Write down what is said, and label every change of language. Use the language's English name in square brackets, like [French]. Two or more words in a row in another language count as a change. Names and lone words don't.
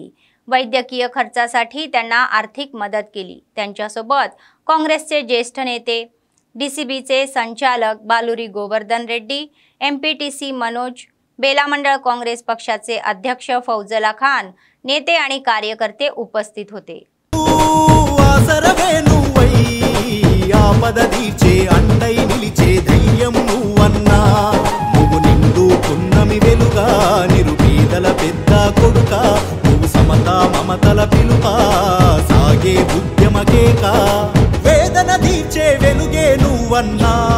[Marathi] वैद्यकीय खर्चासाठी त्यांना आर्थिक मदत केली। त्यांच्यासोबत काँग्रेसचे ज्येष्ठ नेते DCBचे संचालक बालुरी गोवर्धन रेड्डी, MPTC मनोज, बेला मंडळ काँग्रेस पक्षाचे अध्यक्ष फौजला खान, नेते आणि कार्यकर्ते उपस्थित होते। [Telugu] మమతల పిలుపా సాగే ఉద్యమకేక వేదన తీర్చే వెలుగే నువ్వన్నా